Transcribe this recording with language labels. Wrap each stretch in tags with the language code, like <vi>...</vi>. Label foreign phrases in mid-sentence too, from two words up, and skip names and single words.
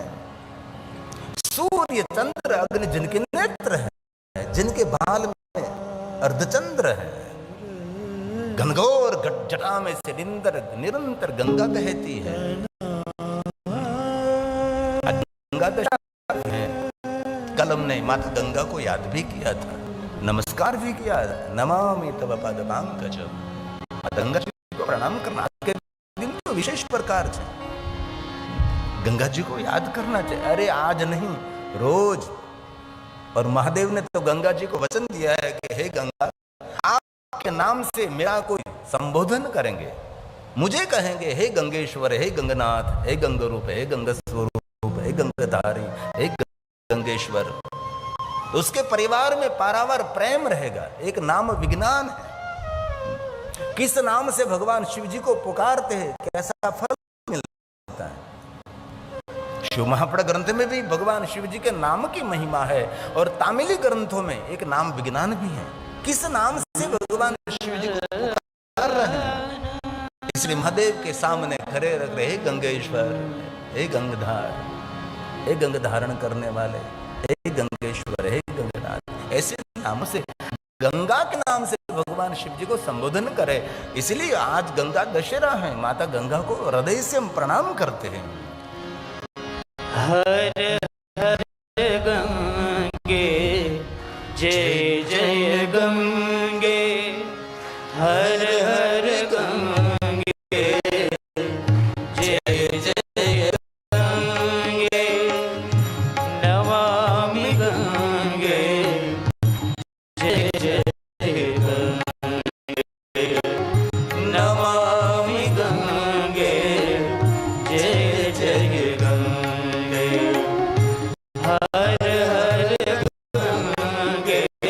<hi>सूर्य चंद्र अग्नि जिनके नेत्र है, जिनके बाल में अर्धचंद्र है। घनघोर जटा में से निरंतर गंगा बहती है। गंगा दशा है। कल हमने माता गंगा को याद भी किया था, नमस्कार भी किया था।</hi> <sa>नमामि तव पादपंकजं।</sa> <hi>गंगा जी को प्रणाम करना के दिन तो विशेष प्रकार से गंगा जी को याद करना चाहिए। अरे आज नहीं, रोज। और महादेव ने तो गंगा जी को वचन दिया है कि हे गंगा, आपके नाम से मेरा कोई संबोधन करेंगे, मुझे कहेंगे हे गंगेश्वर, हे गंगनाथ, हे गंगरूप, हे गंगस्वरूप, हे गंगधारी, हे गंगेश्वर, तो उसके परिवार में पारावार प्रेम रहेगा। एक नाम विज्ञान है। किस नाम से भगवान शिव जी को पुकारते हैं, कैसा फल मिलता है। शिव महापुराण ग्रंथ में भी भगवान शिव जी के नाम की महिमा है, और तामिली ग्रंथों में एक नाम विज्ञान भी है। किस नाम से भगवान शिव जी को पुकार रहे हैं, इसलिए महादेव के सामने खड़े रख रहे, हे गंगेश्वर, हे गंगधार, हे गंग धारण करने वाले, हे गंगेश्वर, हे गंगनाथ। ऐसे नाम से, गंगा के नाम से भगवान शिव जी को संबोधन करे। इसलिए आज गंगा दशहरा है। माता गंगा को हृदय से हम प्रणाम करते हैं।</hi> <sa>हर हर गंगे जय जय गंगे, हर हर गंगे जय जय गंगे, नमामि गंगे जय जय गंगे, नमामि गंगे जय जय गंगे, हर हर गंगे</sa>